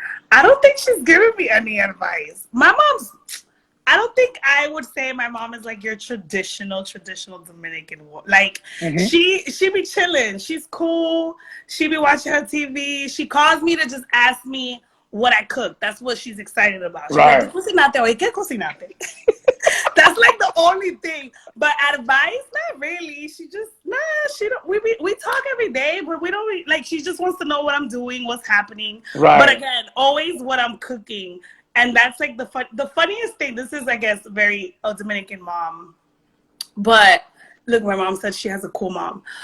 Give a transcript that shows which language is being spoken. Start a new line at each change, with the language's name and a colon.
English: I don't think she's giving me any advice. I don't think I would say my mom is like your traditional Dominican woman. Like she be chilling. She's cool. She be watching her TV. She calls me to just ask me what I cook. That's what she's excited about. She's like,
Spanish: ¿qué cocinaste?
English: That's like the only thing. But advice, not really. She don't. We talk every day, but we don't like. She just wants to know what I'm doing, what's happening. Right. But again, always what I'm cooking, and that's like the funniest thing. This is, I guess, very Dominican mom. But look, my mom said she has a cool mom.